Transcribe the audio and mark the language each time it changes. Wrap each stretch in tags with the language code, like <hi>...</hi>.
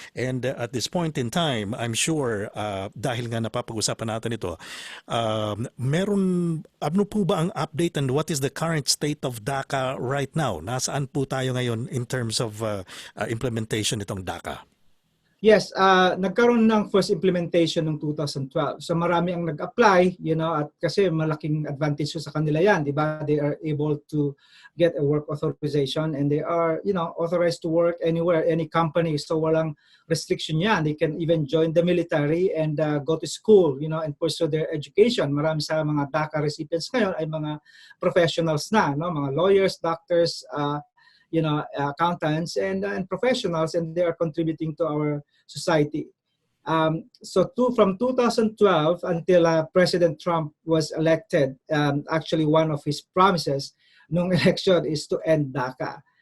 <en>And at this point in time, I'm sure</en> <tl>dahil nga napapag-usapan natin ito, ano po ba ang update</tl> <en>and what is the current state of DACA right now?</en> <tl>Nasaan po tayo ngayon</tl> <en>in terms of implementation nitong DACA?</en> <tl>Yes, nagkaroon ng first implementation ng 2012. So marami ang nag-apply, at kasi malaking advantage sa kanila yan, di ba?</tl> <en>They are able to get a work authorization and they are, authorized to work anywhere, any company.</en> <tl>So walang restriction yan.</tl> <en>They can even join the military and go to school, and pursue their education.</en> <tl>Marami sa mga DACA recipients ngayon ay mga professionals na, no?</tl> <en>Mga lawyers, doctors, accountants and professionals, and they are contributing to our society. From 2012 until President Trump was elected, actually one of his promises nung election is to end DACA.</en>